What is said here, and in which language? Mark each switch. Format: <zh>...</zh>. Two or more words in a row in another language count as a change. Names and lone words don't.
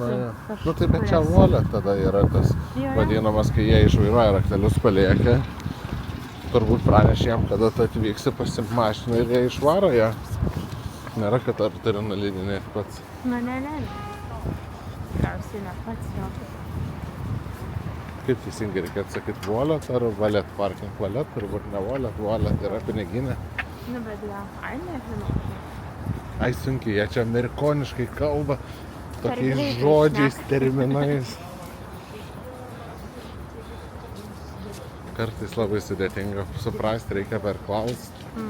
<lt>Nu tai bet čia volė tada yra tas vadinamas, kai jie išvairuoja raktelius paliekia. Turbūt pranešėm, kada tu atvyksi pasiimti mašiną ir jie išvaro ją. Nėra, kad ar turi nulydinėti pats. Nu, ne. Tikriausiai ne pats jau. Kaip teisingai reikėtų sakyti, volet ar</lt> <en>valet parking?</en> <lt>Valet, turbūt ne volet, volet yra piniginė. Nu, bet gal, nežinau. Ai sunkiai, jie čia amerikoniškai kalba, tokiais greitai žodžiais, terminais. Kartais labai sudėtinga suprasti, reikia perklausti.</lt>